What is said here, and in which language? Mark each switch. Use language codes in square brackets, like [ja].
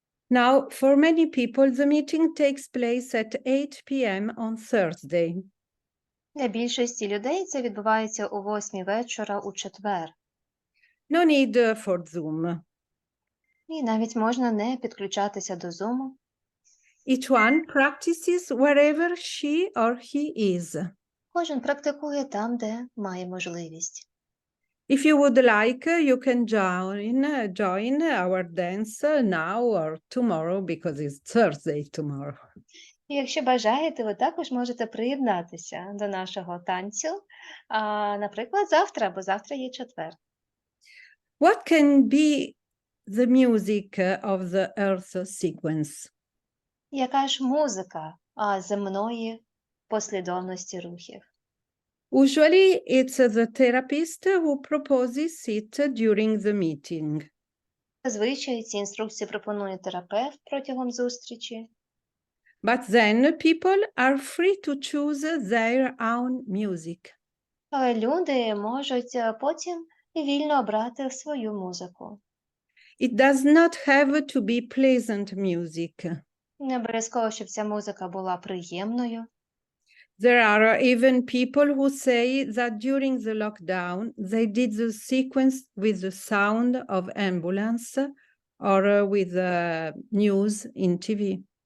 [en] Now, for many people, the meeting takes place at 8 p.m. on Thursday. [uk] Для більшості людей це відбувається о 8 вечора у четвер. [en] No need for Zoom. [uk] І навіть можна не підключатися до Zoom. [en] Each one practices wherever she or he is. [uk] Кожен практикує там, де має можливість. [en] If you would like, you can join our dance now or tomorrow because it's Thursday tomorrow. [uk] І якщо бажаєте, ви також можете приєднатися до нашого танцю, наприклад, завтра, бо завтра є четвер. [en] What can be the music of the Earth sequence? [uk] Яка ж музика земної послідовності рухів? [en] Usually it's the therapist who proposes it during the meeting. [uk] Зазвичай ці інструкції пропонує терапевт протягом зустрічі. [en] But then people are free to choose their own music. [uk] Але люди можуть потім вільно обрати свою музику. [en] It does not have to be pleasant music. [uk] Не обов'язково, щоб ця музика була приємною. [en] There are even people who say that during the lockdown, they did the sequence with the sound of ambulance or with the news in TV.